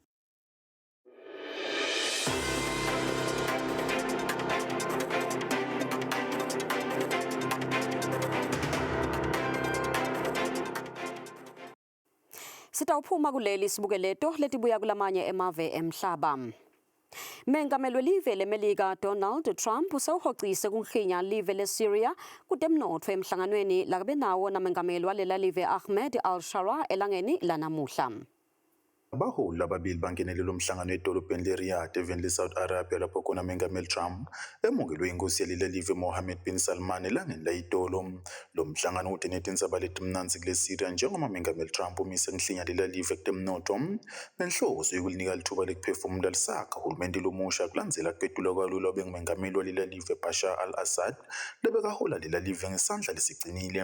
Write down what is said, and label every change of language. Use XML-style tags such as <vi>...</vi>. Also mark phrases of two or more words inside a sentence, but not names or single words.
<ss>Sitawuphuma kuleli sibukeleto letibuya kulamanye emave emhlaba. Mengameli welive leMelika Donald Trump usewuhocise kunghinya live leSyria kutemnotfo emhlanganweni lakabe nawo namengameli walela live Ahmed al-Sharaa elangeni lanamuhla. Abaholi ababili bangenelele umhlangano edolobheni leRiyadh eveni leSaudi Arabia lapho khona uMengameli Trump emongelwe inkosi yaleli live Mohammed bin Salman elangeni layitolo. Lo mhlangano udenete indzaba letimnanzi kuleSyria njengoba uMengameli Trump umise ngihlinya lela live kutemnotfo nenhloso yokulinika lithuba lekuphefumula lisakha uhulumende lomusha kulandzela kugedulwa kwalula bengumengameli walela live Bashar al-Assad lebekahola lela live ngesandla lesicinile.</ss>